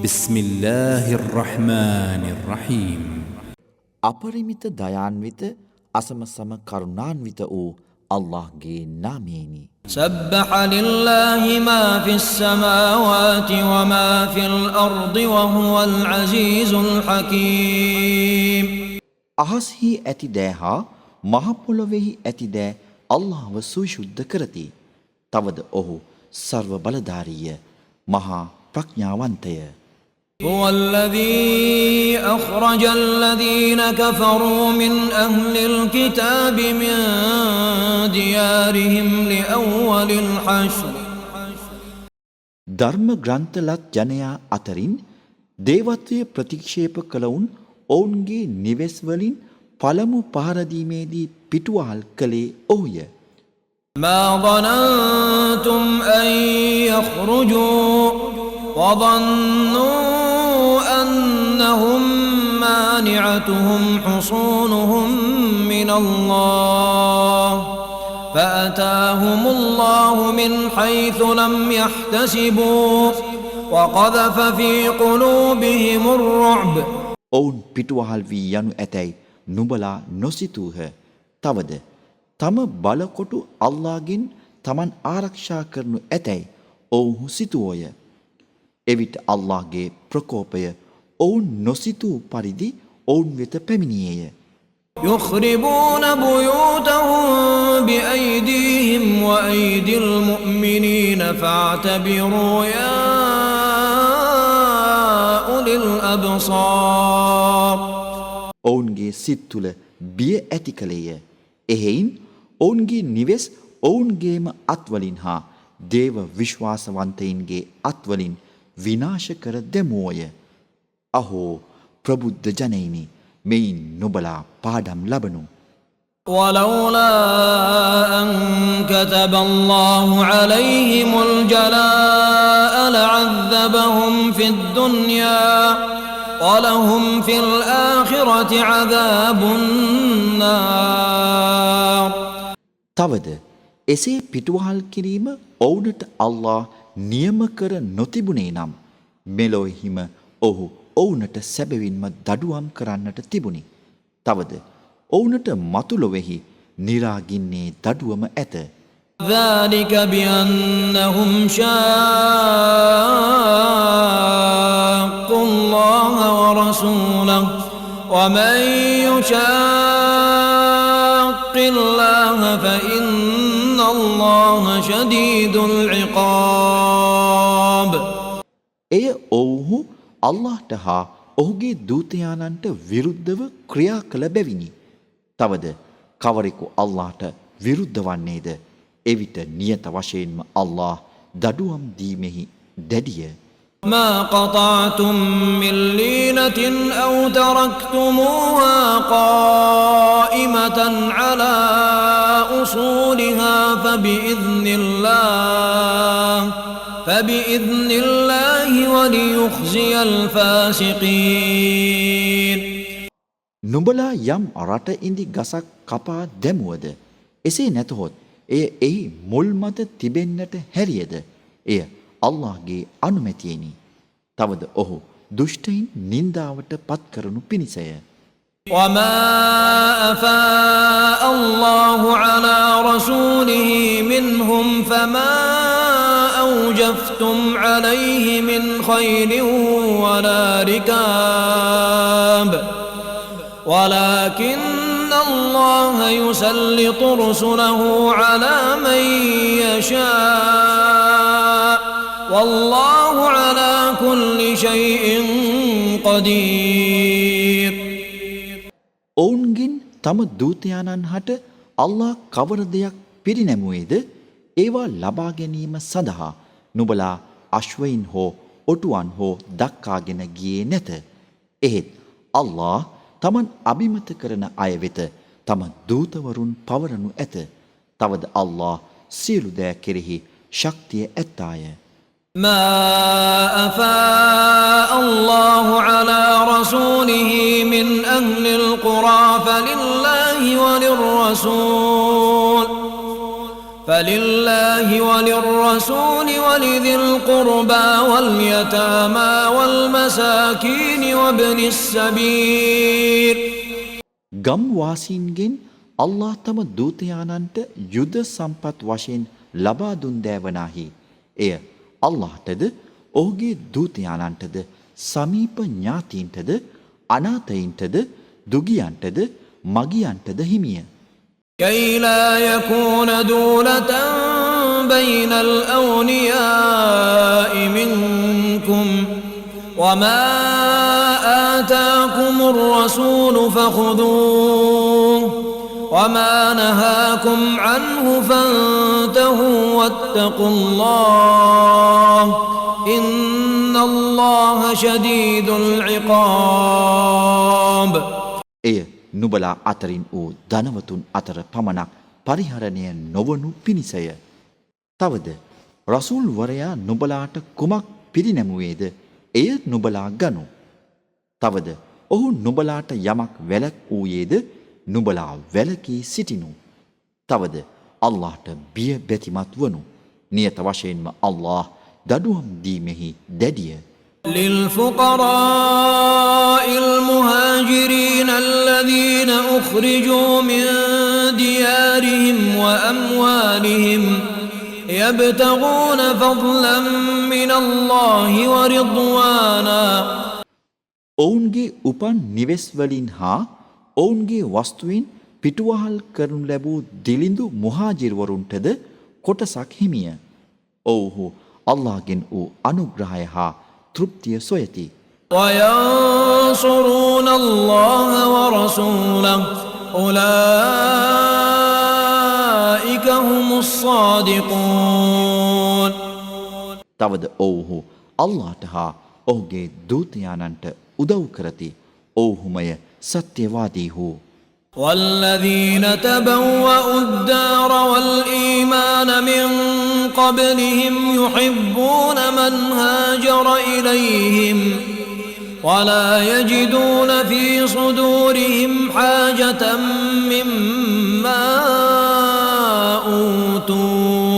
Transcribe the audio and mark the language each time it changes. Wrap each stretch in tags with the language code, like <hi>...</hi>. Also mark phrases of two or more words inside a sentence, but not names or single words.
<ar>بسم الله الرحمن الرحيم</ar> <si>අපරිමිත දයාන්විත අසමසම කරුණාන්විත වූ අල්ලාහ්ගේ නාමයෙනි.</si> <ar>سبح لله ما في السماوات وما في الأرض وهو العزيز الحكيم.</ar> <si>අහස්හි ඇති දෑ හා මහ පොළොවේහි ඇති දෑ අල්ලාහ්ව සවිසුද්ධ කරති. තවද ඔහු සර්ව බලධාරීය මහා ප්‍රඥාවන්තය.</si> <ar>هو الذي أخرج الذين كفروا من أهل الكتاب من ديارهم لأول الحشر.</ar> <si>ධර්ම ග්‍රන්ථලත් ජනයා අතරින් දේවත්වය ප්‍රතික්ෂේප කළවුන් ඔවුන්ගේ නිවෙස් වලින් පළමු පහර දීමේදී පිටුවහල් කළේ ඔහුය.</si> <ar>ما ظننتم أن يخرجوا وظنوا أنهم مانعتهم حصونهم من الله فأتاهم الله من حيث لم يحتسبوا وقذف في قلوبهم الرعب.</ar> <si>ඔවුන් පිටුවහල් වී යනු ඇතැයි නුඹලා නොසිතූහ. තවද තම බලකොටු අල්ලාහ්ගෙන් තමන් ආරක්ෂා කරනු ඇතැයි ඔවුහු සිතුවෝය. එවිට අල්ලාහ්ගේ ප්‍රකෝපය ඔවුන් නොසිතූ පරිදි ඔවුන් වෙත පැමිණියේය.</si> <ar>يخربون بيوتهم بأيديهم وأيدي المؤمنين فاعتبروا يا أولي الأبصار.</ar> <si>ඔවුන්ගේ සිත් තුළ බිය ඇති කළේය. එහෙයින් ඔවුන්ගේ නිවෙස් ඔවුන්ගේම අත්වලින් හා දේව විශ්වාසවන්තයින්ගේ අත්වලින් විනාශ කර දෙමුවෝය. අහෝ ප්‍රබුද්ධ ජනයිනි, මෙයින් නුබලා පාඩම් ලබනු.</si> <ar>ولولا أن كتب الله عليهم الجلاء لعذبهم في الدنيا ولهم في الآخرة عذاب النار.</ar> <si>තවද එසේ පිටුවහල් කිරීම ඔවුනට අල්ලාහ් නියම කර නොතිබුණේ නම් මෙලොවෙහිම ඔහු ඔවුනට සැබවින්ම දඩුවම් කරන්නට තිබුණි. තවද ඔවුනට මතුලොවෙහි නිරාගින්නේ දඩුවම ඇත.</si> <ar>ذلك بأنهم شاقوا الله ورسوله ومن يشاق الله فإن الله شديد العقاب.</ar> <si>එය ඔවුහු අල්ලාහ්ට හා ඔහුගේ දූතයාණන්ට විරුද්ධව ක්‍රියා කළ බැවිනි. තවද කවරෙකු අල්ලාහ්ට විරුද්ධ වන්නේද එවිට නියත වශයෙන්ම අල්ලාහ් දඩුවම් දීමෙහි දැඩිය.</si> <ar>ما قطعتم من لينة أو تركتموها قائمة على أصولها فبإذن الله وليخزي الفاسقين.</ar> <si>නුඹලා යම් රට ඉඳි ගසක් කපා දැමුවද එසේ නැතහොත් එය එහි මුල් මත තිබෙන්නට හැරියද එය අල්ලාහ්ගේ අනුමැතියෙනි. තවද ඔහු දුෂ්ටයින් නින්දාවට පත් කරනු පිණිසය.</si> <ar>وما أفاء الله على رسوله منهم فما أوجفتم عليه من خيل ولا ركاب ولكن الله يسلط رسله على من يشاء والله على كل شيء قدير.</ar> <si>ඔවුන්ගෙන් තම දූතයාණන් හට අල්ලාහ් කවර දෙයක් පිරිනැමුවේද ඒවා ලබා ගැනීම සඳහා නුඹලා අශ්වයින් හෝ ඔටුවන් හෝ දක්කාගෙන ගියේ නැත. එහෙත් අල්ලාහ් තමන් අභිමත කරන අය වෙත තම දූතවරුන් පවරනු ඇත. තවද අල්ලාහ් සියලු දෑ කෙරෙහි ශක්තිය ඇත්තාය.</si> <ar>ما أفاء الله على رسوله من أهل القرى فلله وللرسول فلله وللرسول ولذي القربى واليتامى والمساكين وابن السبيل</ar> <si>ගම් වාසීන්ගෙන් අල්ලාහ් තම දූතයානන්ට යුද සම්පත් වශයෙන් ලබා දුන් දෑවනාහි එය අල්ලාහ්ටද ඔහුගේ දූතයානන්ටද සමීප ඥාතීන්ටද අනාථයින්ටද දුගියන්ටද මගියන්ටද හිමිය.</si> <ar>كي لا يكون دولة بين الأغنياء منكم وما آتاكم الرسول فخذوه وما نهاكم عنه فانتهوا واتقوا الله إن الله شديد العقاب.</ar> <si>එය නුබලා අතරින් වූ ධනවතුන් අතර පමණක් පරිහරණය නොවනු පිණිසය. තවද රසූල් වරයා නුබලාට කුමක් පිරිනැමුවේද එය නුබලා ගනු. තවද ඔහු නුබලාට යමක් වැළැක් වූයේද නුබලා වැළකී සිටිනු. තවද අල්ලාහට බිය බැතිමත් වනු. නියත වශයෙන්ම අල්ලාහ් දඩුවම් දීමෙහි දැඩිය.</si> <ar>للفقراء المهاجرين الذين أخرجوا من ديارهم وأموالهم يبتغون فضلا من الله ورضوانا.</ar> <si>ඔවුන්ගේ උපන් නිවෙස් වලින් හා ඔවුන්ගේ වස්තුවෙන් පිටුවහල් කරනු ලැබූ දිලිඳු මුහාජිර්වරුන්ටද කොටසක් හිමිය. ඔව්හු අල්ලාහ්ගෙන් වූ අනුග්‍රහය හා තෘප්තිය සොයති.</si> <ar>وينصرون الله ورسوله أولئك هم الصادقون.</ar> <si>තවද ඔව්හු අල්ලාහට හා ඔහුගේ දූතයානන්ට උදව් කරති. ඔව්හුමය සත්‍යවාදීහු.</si> <ar>والذين تبوأوا الدار والإيمان من قبلهم يحبون من هاجر إليهم ولا يجدون في صدورهم حاجة مما أوتوا.</ar>